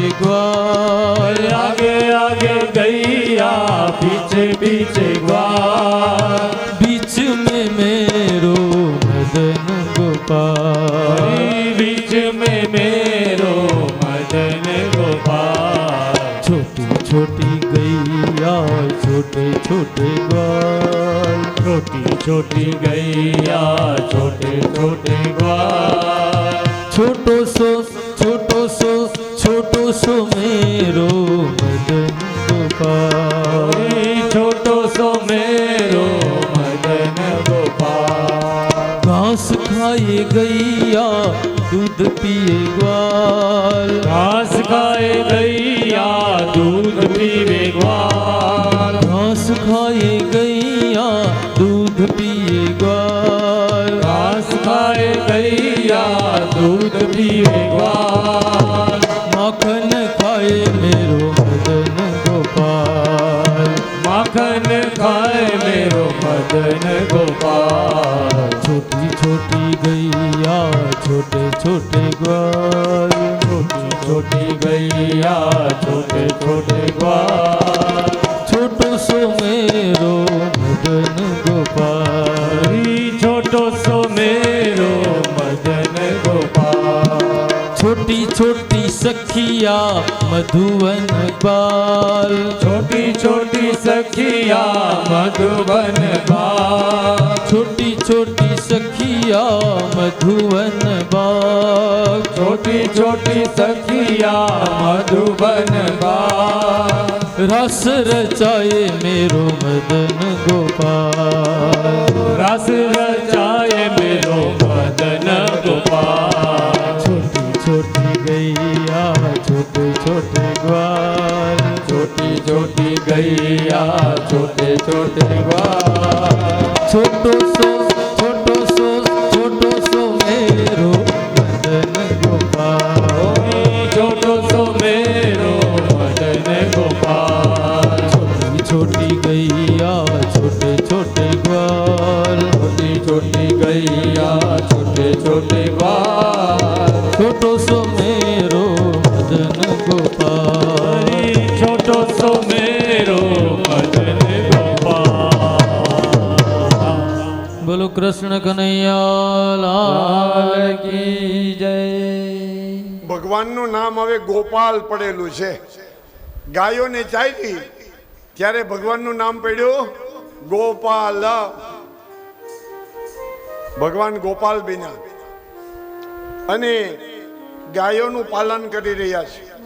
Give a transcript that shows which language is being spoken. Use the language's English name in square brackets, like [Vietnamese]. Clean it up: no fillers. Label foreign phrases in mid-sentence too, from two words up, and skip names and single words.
[Hindi] ग्वाल, आगे आगे गैया पीछे पीछे ग्वाल, बीच में मेरो मदन गोपाल, बीच में मेरो मदन गोपाल, छोटी छोटी गैया छोटे छोटे ग्वाल, छोटी छोटी गैया छोटे छोटे ग्वाल, छोटो सो मेरो मदन गोपाल, छोटो सो मेरो मदन गोपाल, घास खाए गैया दूध पिए ग्वाल, घास खाए गैया दूध पीवे ग्वाल, घास खाए गैया दूध पिए ग्वाल, घास खाए गैया दूध पीवे ग्वाल, माखन खाए मेरो मदन गोपाल, माखन खाए मेरो मदन गोपाल, छोटी छोटी गैया छोटे छोटे ग्वाल, छोटी छोटी गैया छोटे छोटे ग्वाल, छोटो सो मेरो मदन गोपाल, छोटो सो मेरो मदन गोपाल, छोटी छोटी सखिया मधुवन बाल, छोटी छोटी सखिया मधुवन बाल, छोटी छोटी सखिया मधुवन बाल, छोटी छोटी सखिया मधुवन बाल, रस रचाए मेरो मदन गोपाल, रस रचाए मेरो मदन गोपाल, छोटी छोटी गैया छोटे छोटे ग्वाल, छोटी छोटी गैया छोटे छोटे ग्वाल छोटो सो मेरो मदन गोपाल छोटो सो मेरो मदन गोपाल छोटी छोटी गैया छोटे छोटे ग्वाल छोटी छोटी गैया छोटे छोटे ग्वाल छोटो सो मेरो मदन गोपाल छोटो सो मेरो मदन गोपाल बोलो कृष्ण कन्हैया लाल की जय [Gujarati] ભગવાનનું નામ હવે ગોપાલ પડેલું છે. ગાયોને ચાલી ત્યારે ભગવાનનું નામ પડ્યું ગોપાલ. ભગવાન ગોપાલ બન્યા અને ગાયોનું પાલન કરી રહ્યા છે.